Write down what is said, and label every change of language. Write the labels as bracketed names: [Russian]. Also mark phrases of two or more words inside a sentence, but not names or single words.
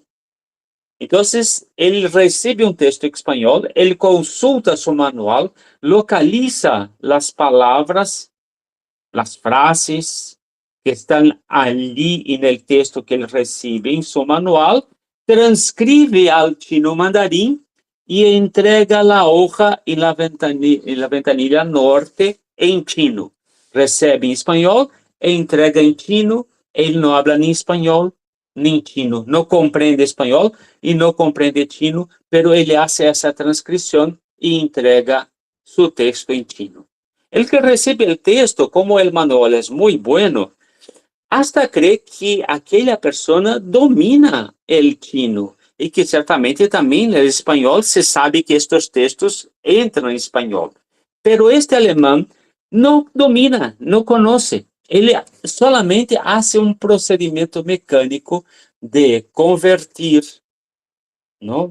[Portuguese] Então, ele recebe um texto em espanhol, ele consulta seu manual, localiza as palavras, as frases que estão ali no texto que ele recebe em seu manual, transcreve ao chino mandarim e entrega a hoja em la ventanilha norte em chino. Recebe em espanhol e entrega em chino. Ele não habla nem espanhol nem chino. Não compreende espanhol e não compreende chino, pero ele faz essa transcrição e entrega seu texto em chino. El que recebe o texto, como o manual é muito [Spanish] bueno, hasta cree que [Portuguese] aquela pessoa domina o chino e que certamente também no espanhol se sabe que estes textos entram em espanhol. Pero este alemão não domina, não conhece. Ele solamente faz um procedimento mecânico de convertir, não?